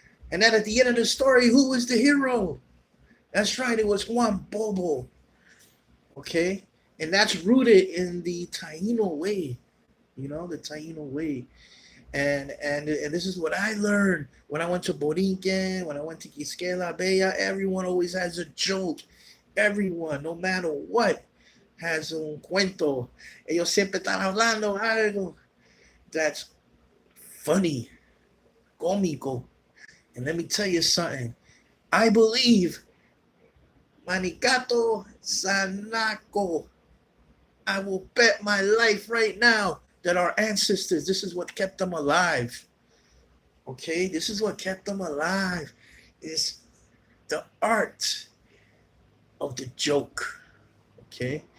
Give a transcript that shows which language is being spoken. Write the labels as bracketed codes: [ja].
[en] And then at the end of the story, who was the hero? That's right, it was Juan Bobo. Okay? And that's rooted in the Taino way. You know, the Taino way. And this is what I learned when I went to Borinquen, when I went to Quisquela Bella. Everyone always has a joke. Everyone, no matter what, has [es] un cuento. Ellos siempre están hablando algo [en] that's funny, [es] cómico. [en] And let me tell you something. I believe Manicato Sanáko. I will bet my life right now that our ancestors, this is what kept them alive. Okay? This is what kept them alive. Is the art of the joke. Okay?